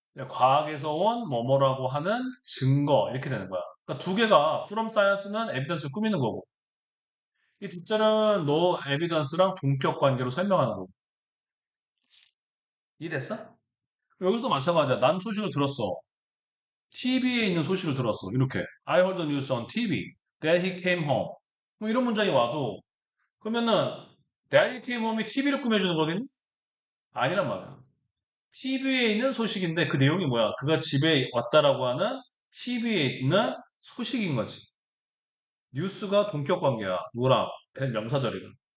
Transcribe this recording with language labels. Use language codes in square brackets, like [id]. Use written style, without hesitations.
[ko] 과학에서 온 뭐뭐라고 하는 증거 이렇게 되는 거야. 그러니까 두 개가 from science는 evidence를 꾸미는 거고 이 뒷자는 no evidence랑 동격 관계로 설명하는 거고. 이해됐어? 여기도 마찬가지야. 난 소식을 들었어. TV에 있는 소식을 들었어. 이렇게. [en] I heard the news on TV that he came home. [ko] 뭐 이런 문장이 와도 그러면은 [en] that he came home [ko] 이 TV를 꾸며주는 거겠니? 아니란 말이야. TV에 있는 소식인데 그 내용이 뭐야? 그가 집에 왔다라고 하는 TV에 있는 소식인 거지. 뉴스가 동격 관계야. 누구랑? 대명사절이랑.